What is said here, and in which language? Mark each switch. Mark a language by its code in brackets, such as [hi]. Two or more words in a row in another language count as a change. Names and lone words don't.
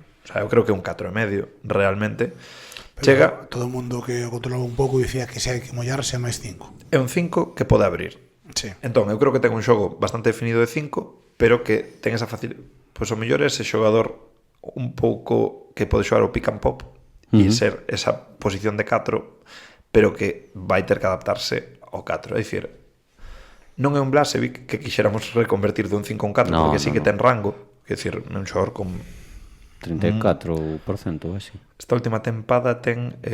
[gl] O sea, eu creo que un 4,5 realmente Pero chega, todo o mundo que o controlaba un pouco dicía que se hai que mollarse máis 5. é un 5 que pode abrir. Sí. Entón, eu creo que ten un xogo bastante definido de 5, pero que ten esa facilidade. Pois o mellor é ese xogador un pouco que pode xogar o [en] pick and pop [gl] e ser esa posición de 4, pero que vai ter que adaptarse ao 4. É dicir, non é un Blasevic que quixéramos reconvertir de un 5 a un 4, No, porque sí no, que ten rango, é dicir, é un xogador con 34% ou así. Esta última tempada ten